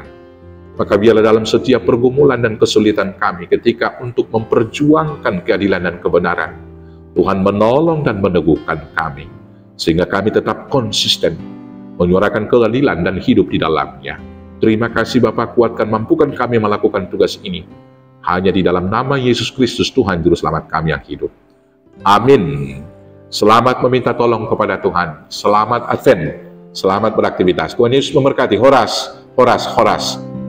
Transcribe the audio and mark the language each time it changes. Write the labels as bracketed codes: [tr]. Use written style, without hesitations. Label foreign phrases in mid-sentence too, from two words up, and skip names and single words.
[id] Maka biarlah dalam setiap pergumulan dan kesulitan kami ketika untuk memperjuangkan keadilan dan kebenaran, Tuhan menolong dan meneguhkan kami, sehingga kami tetap konsisten menyuarakan keadilan dan hidup di dalamnya. Terima kasih Bapa, kuatkan, mampukan kami melakukan tugas ini. Hanya di dalam nama Yesus Kristus, Tuhan Juru Selamat kami yang hidup. Amin. Selamat meminta tolong kepada Tuhan. Selamat Advent. Selamat beraktivitas. Tuhan Yesus memberkati. [bts] Horas, horas, horas.